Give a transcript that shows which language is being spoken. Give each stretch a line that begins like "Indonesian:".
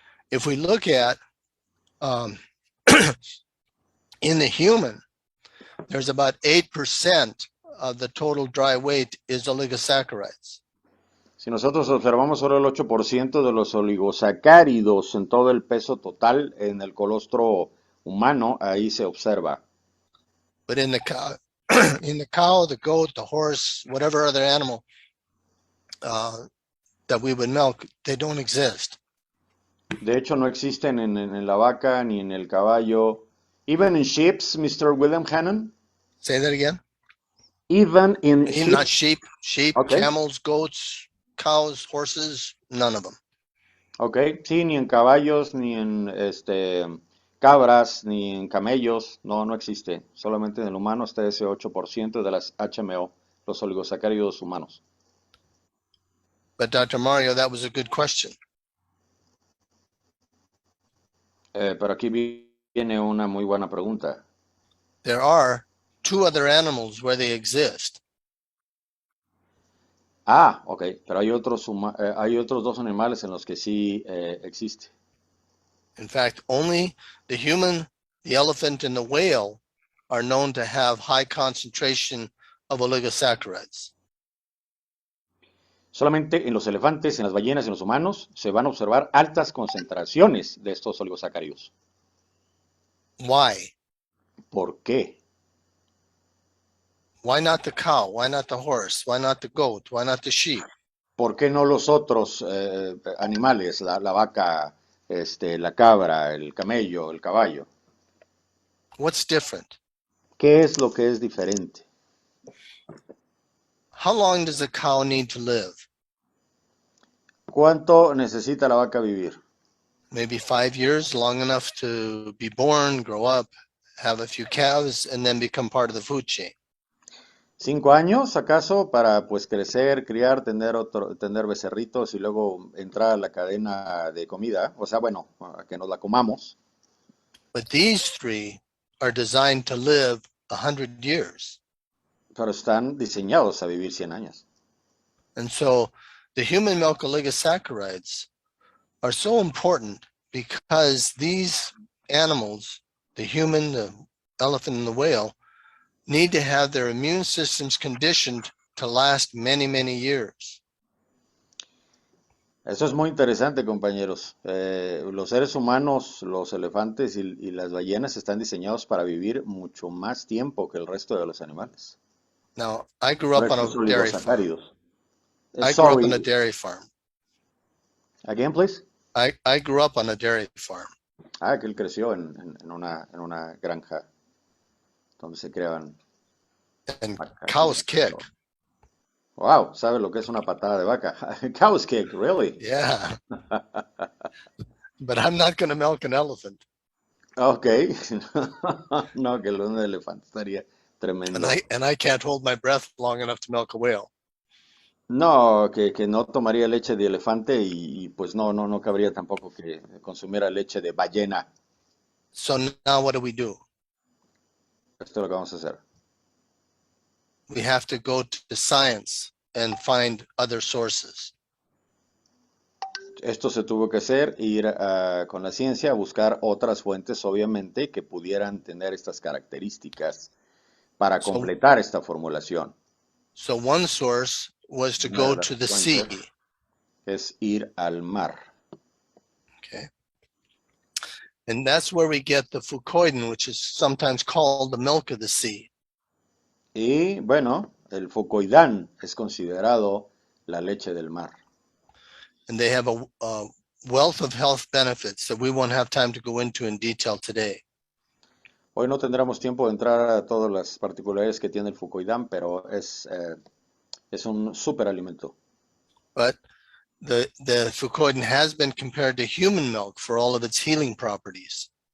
English: If we look at in the human, there's about 8% of the total dry weight is oligosaccharides.
Spanish: Si nosotros observamos solo el 8% de los oligosacáridos en todo el peso total en el colostro humano, ahí se observa.
English: But in the cow, the goat, the horse, whatever other animal that we would milk, they don't exist.
Spanish: De hecho, no existen en la vaca ni en el caballo.
English: Even in sheep, Mr. William Hennen? Say that again. Even in sheep? Not sheep, Okay. Camels, goats, cows, horses, none of them.
Spanish: Ok, sí, ni en caballos, ni en cabras ni en camellos, no, no existe. Solamente en el humano está ese 8% de las HMO, los oligosacáridos humanos.
English: But Dr. Mario, that was a good question.
Spanish: Pero aquí viene una muy buena pregunta.
English: There are two other animals where they exist.
Spanish: Ah, ok, pero hay otros dos animales en los que sí existe.
English: In fact, only the human, the elephant, and the whale are known to have high concentration of oligosaccharides.
Spanish: Solamente en los elefantes, en las ballenas y en los humanos se van a observar altas concentraciones de estos oligosacáridos.
English: Why?
Spanish: ¿Por qué?
English: Why not the cow? Why not the horse? Why not the goat? Why not the sheep?
Spanish: ¿Por qué no los otros animales, la vaca, la cabra, el camello, el caballo?
English: What's different?
Spanish: ¿Qué es lo que es diferente?
English: How long does a cow need to live?
Spanish: ¿Cuánto necesita la vaca vivir?
English: Maybe 5 years, long enough to be born, grow up, have a few calves, and then become part of the food chain.
Spanish: 5 años, acaso, para pues crecer, criar, tener becerritos y luego entrar a la cadena de comida. O sea, bueno, a que nos la comamos.
English: But these three are designed to live 100 years.
Spanish: Pero están diseñados a vivir 100 años.
English: And so the human milk oligosaccharides are so important because these animals, the human, the elephant, and the whale, need to have their immune systems conditioned to last many, many years.
Spanish: Eso es muy interesante, compañeros. Los seres humanos, los elefantes y las ballenas están diseñados para vivir mucho más tiempo que el resto de los animales.
English: Now, I grew
Spanish: Por
English: up on
Spanish: estos
English: a dairy farm.
Spanish: oligosacáridos.
English: I grew up on a dairy farm. Again, please. I grew up on a dairy farm.
Spanish: Ah, que él creció en una granja donde se creaban
English: And
Spanish: vacas.
English: cows kick.
Spanish: Wow, ¿sabe lo que es una patada de vaca?
English: Cows kick, really? Yeah. But I'm not going to milk an elephant. Ok.
Spanish: No, que un elefante estaría tremendo.
English: And I can't hold my breath long enough to milk a whale.
Spanish: No, que no tomaría leche de elefante y pues no cabría tampoco que consumiera leche de ballena.
English: So now what do?
Spanish: Esto es lo que vamos a hacer.
English: We have to go to the science and find other sources.
Spanish: Esto se tuvo que hacer, ir con la ciencia a buscar otras fuentes, obviamente, que pudieran tener estas características para completar esta formulación.
English: So one source was to go to the sea.
Spanish: Es ir al mar.
English: Okay. And that's where we get the fucoidin, which is sometimes called the milk of the sea.
Spanish: Y bueno, el fucoidán es considerado la leche del mar.
English: And they have a wealth of health benefits that we won't have time to go into in detail today.
Spanish: Hoy no tendremos tiempo de entrar a todas las particularidades que tiene el fucoidán, pero es un superalimento.
English: But the fucoidin has been compared to human milk for all of its healing properties.